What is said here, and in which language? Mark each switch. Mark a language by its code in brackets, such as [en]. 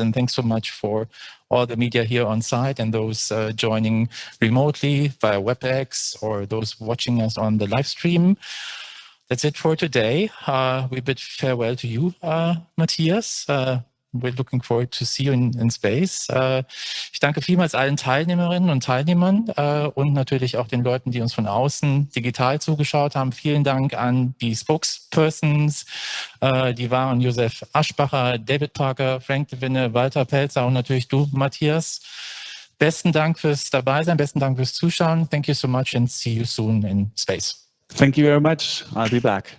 [en] And thanks so much for all the media here on site and those joining remotely via WebEx or those watching us on the live stream. That's it for today. We bid farewell to you, Matthias. We're looking forward to see you in space. [de] Ich danke vielmals allen Teilnehmerinnen und Teilnehmern und natürlich auch den Leuten, die uns von außen digital zugeschaut haben. Vielen Dank an die Spokespersons, die waren Josef Aschbacher, David Parker, Frank de Winne, Walter Pelzer und natürlich du, Matthias. Besten Dank fürs Dabeisein, besten Dank fürs Zuschauen. [en] Thank you so much and see you soon in space. Thank you very much. I'll be back.